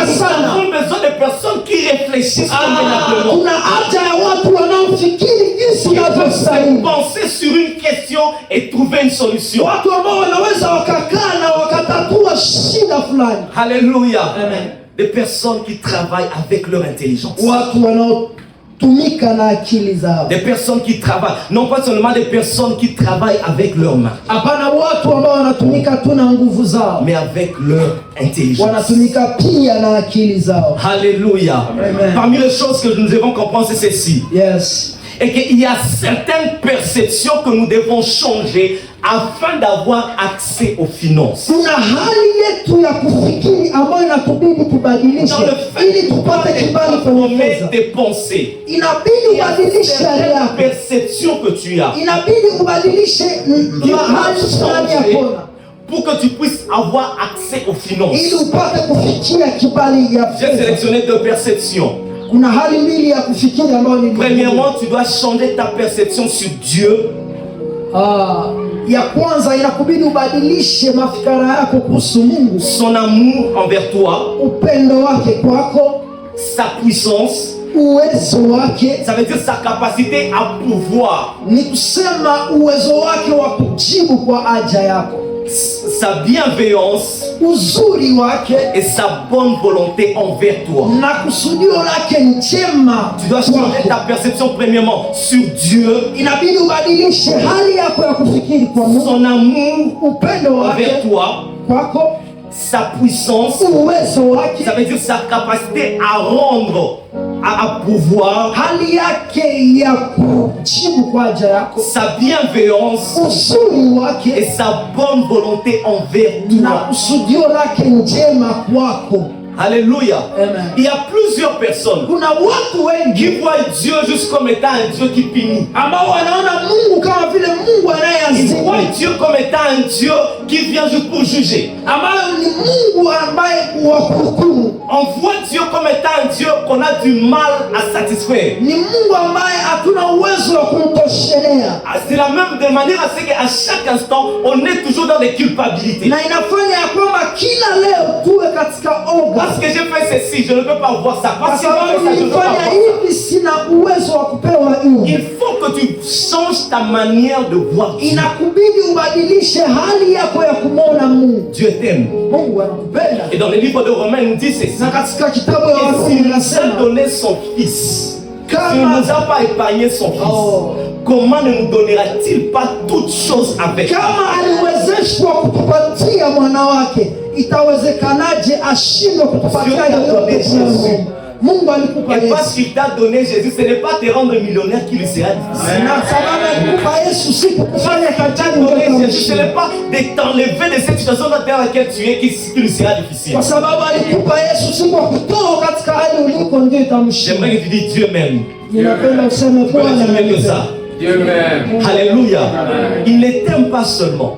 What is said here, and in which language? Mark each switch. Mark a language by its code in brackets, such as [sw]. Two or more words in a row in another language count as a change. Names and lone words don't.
[fr] Nous [sw] sana. [fr] avons besoin de personnes qui réfléchissent convenablement. [sw] Kuna haja ya watu wanaofikiri jinsi [fr] Qui peuvent [sw] inavyostahili. [fr] penser sur une question et trouver une solution. [sw] Watu ambao wanaweza wakakaa na wakatatua shida fulani. [fr] Alléluia. Des personnes qui travaillent avec leur intelligence. [sw] Watu wanaotumika na akili zao. [fr] Des personnes qui travaillent, non pas seulement des personnes qui travaillent avec leurs mains, [sw] Hapana watu ambao wanatumika tu na nguvu zao, [fr] mais avec leur intelligence. [sw] wanatumika pia na akili zao. [fr] Alléluia. Amen. Parmi les choses que nous devons comprendre, c'est ceci. Yes. Et qu'il y a certaines perceptions que nous devons changer afin d'avoir accès aux finances. [sw] Kuna hali yetu ya kufikiri ambayo inatubidi tubadilishe [fr] Dans le fait [sw] ili tupate kibali [fr] de [sw] kwenye [fr] former [sw] fedha. [fr] tes pensées, [sw] Inabidi [fr] il y a [sw] ubadilishe hali [fr] certaines [sw] yako, [fr] perceptions que tu as [sw] inabidi ubadilishe [fr] qui [sw] mahali [fr] doivent [sw] fulani ya [fr] changer [sw] kona [fr] pour que tu puisses avoir accès aux finances. [sw] ili upate kufikia kibali ya [fr] J'ai [sw] fedha. [fr] sélectionné deux perceptions. [sw] Kuna hali mbili ya kufikiri ambayo ni [fr] Premièrement, tu dois changer ta perception sur Dieu. [sw] ya kwanza inakubidi ubadilishe mafikara yako kuhusu Mungu, [fr] Son amour envers toi, [sw] upendo wake kwako, [fr] sa puissance, [sw] uwezo wake, [fr] ça veut dire sa capacité à pouvoir, [sw] ni kusema uwezo wake wa kujibu kwa haja yako, [fr] sa bienveillance [sw] uzuri wake [fr] et sa bonne volonté envers toi. [sw] na kusudio lake njema. [fr] Tu dois changer ta perception premièrement sur Dieu, [sw] Inabidi ubadilishe hali yako ya kufikiri kwa Mungu, [fr] son amour [sw] upendo wake [fr] envers toi, [sw] kwako, [fr] sa puissance, [sw] uwezo wake, [fr] ça veut dire sa capacité à rendre, à pouvoir, [sw] hali yake ya kujibu kwa haja yako, [fr] sa bienveillance [sw] uzuri wake [fr] et sa bonne volonté envers [sw] na [fr] toi. [sw] kusudio lake njema kwako. [fr] Alléluia. Amen. Il y a plusieurs personnes [sw] Kuna watu wengi [fr] qui voient Dieu juste comme étant un Dieu qui punit. [sw] ambao wanaona Mungu kama vile Mungu [fr] Ils voient [sw] anayeadhibu, [fr] Dieu comme étant un Dieu qui vient juste pour juger. [sw] ambayo ni Mungu ambaye wa kuhukumu, [fr] On voit Dieu comme étant un Dieu qu'on a du mal à satisfaire. [sw] ni Mungu ambaye hatuna uwezo wa kumtoshelea, [fr] C'est la même de manière à ce qu'à chaque instant, on est toujours dans des culpabilités. [sw] na inafanya ya kwamba kila leo tuwe katika oga, [fr] Parce que j'ai fait ceci, je ne peux pas voir ça. [sw] kwa [fr] Parce que j'ai [sw] sababu [fr] fait ça, je ne peux pas [sw] nilifanya [fr] voir ça. [sw] hivi, sina uwezo wa kupewa hivi. [fr] Il faut que tu changes ta manière de voir Dieu. [sw] Inakubidi ubadilishe hali yako ya kumwona Mungu. [fr] Dieu t'aime. [sw] Mungu anakupenda, [fr] Et dans le livre de Romains, il nous dit ceci. [sw] na katika kitabu ya [fr] Et [sw] Warumi [fr] s'il nous a [sw] inasema [fr] donné son fils, s'il ne [sw] kama [fr] nous a pas épargné son fils, Oh. comment ne nous donnera-t-il pas toutes choses avec lui? [sw] kama aliwezeshwa kutupatia mwana wake, itawezekanaje ashindwe kutupatia yoyote tunayomwomba? Mungu alikupa [fr] Et [sw] Yesu. [fr] parce qu'il t'a donné Jésus, ce n'est pas te rendre millionnaire qui lui sera difficile. [sw] Na sababu alikupa Yesu si kukufanya [fr] T'a [sw] tajiri [fr] donné [sw] mtoto wa [fr] Jésus, ce [sw] mshindi. [fr] n'est pas de t'enlever de cette situation dans laquelle tu es qui lui sera difficile. [sw] Kwa sababu alikupa Yesu si kwa kutoa katika hali uliko ndio itamshinda. [fr] J'aimerais que tu dises Dieu m'aime. [sw] Ninapenda useme Bwana [fr] Dieu m'aime que [sw] ananipenda. [fr] ça. Dieu m'aime. Alléluia. Il ne t'aime pas seulement,